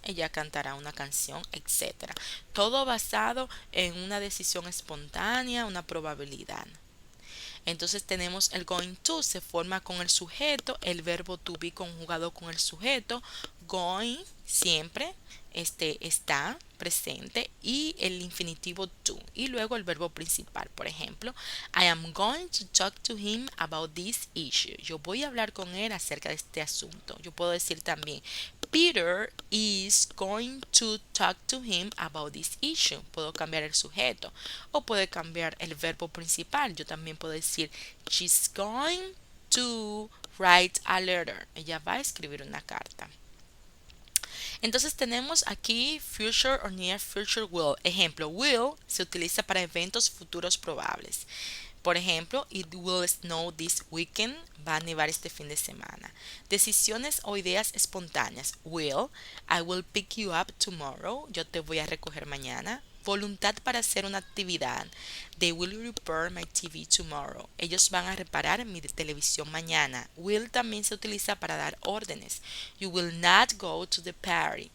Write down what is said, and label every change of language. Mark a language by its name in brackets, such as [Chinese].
[Spanish] Ella cantará una canción, etcétera. Todo basado en una decisión espontánea, una probabilidad. Entonces tenemos el going to, se forma con el sujeto, el verbo to be conjugado con el sujeto, going siempre está presente y el infinitivo to y luego el verbo principal. Por ejemplo, [English] I am going to talk to him about this issue. [Spanish] Yo voy a hablar con él acerca de este asunto. Yo puedo decir también [English] Peter is going to talk to him about this issue. [Spanish] Puedo cambiar el sujeto o puede cambiar el verbo principal. Yo también puedo decir [English] she's going to write a letter. [Spanish] Ella va a escribir una carta. Entonces tenemos aquí [English] future or near future will. [Spanish] Ejemplo, will se utiliza para eventos futuros probables. Por ejemplo, [English] it will snow this weekend. [Spanish] Va a nevar este fin de semana. Decisiones o ideas espontáneas. [English] Will, I will pick you up tomorrow. [Spanish] Yo te voy a recoger mañana. Voluntad para hacer una actividad. [English] They will repair my TV tomorrow. [Spanish] Ellos van a reparar mi televisión mañana. Will también se utiliza para dar órdenes. [English] You will not go to the party.